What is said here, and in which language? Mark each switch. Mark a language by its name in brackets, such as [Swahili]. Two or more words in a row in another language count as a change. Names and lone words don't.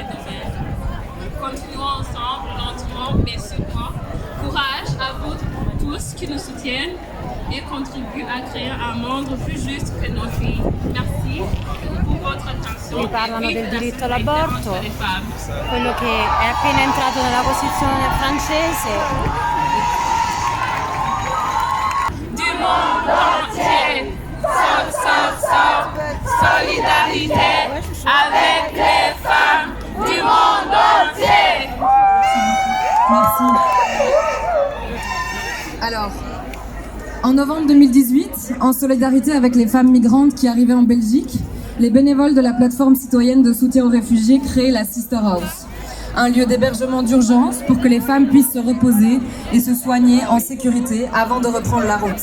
[French] Continuons ensemble, lentement mais sûrement. Courage à vous tous qui nous soutiennent et contribuent à créare un monde [Italian] più giusto per noi figli. [French] Merci pour votre attention. [Italian] Qui parlano del diritto all'aborto, quello che è appena entrato nella Costituzione francese. [French] Du monde entier, solidarité avec les femmes du monde entier. Merci. Alors, en novembre 2018, en solidarité avec les femmes migrantes qui arrivaient en Belgique, les bénévoles de la plateforme citoyenne de soutien aux réfugiés créent la Sister House, un lieu d'hébergement d'urgence pour que les femmes puissent se reposer et se soigner en sécurité avant de reprendre la route.